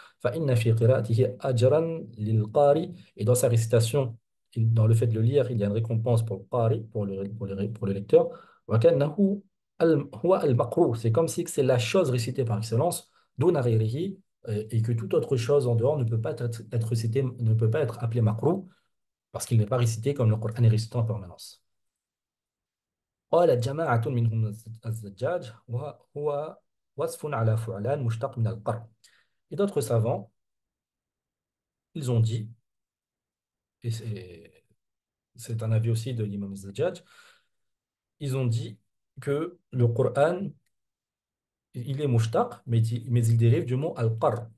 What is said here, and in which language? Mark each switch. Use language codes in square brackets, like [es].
[ar] فإن في قراءته أجرا للقارئ, [fr] et dans sa récitation, dans le fait de le lire, il y a une récompense pour le qari, pour le lecteur. [ar] وكأنه هو المقروء, [fr] c'est comme si c'est la chose récitée par excellence, [ar] دون غيره, [fr] et que toute autre chose en dehors ne peut pas être récitée, ne peut pas être appelé مقروء, parce qu'il n'est pas récité comme le Coran est récité en permanence. [ar] قال جماعة منهم الزجاج وهو وصف على فعلان مشتق من القرء. [fr] Et d'autres savants, ils ont dit, et c'est un avis aussi de l'imam Zajjaj, ils ont dit que le Coran, il est mushtaq, mais il dérive du mot al-qar.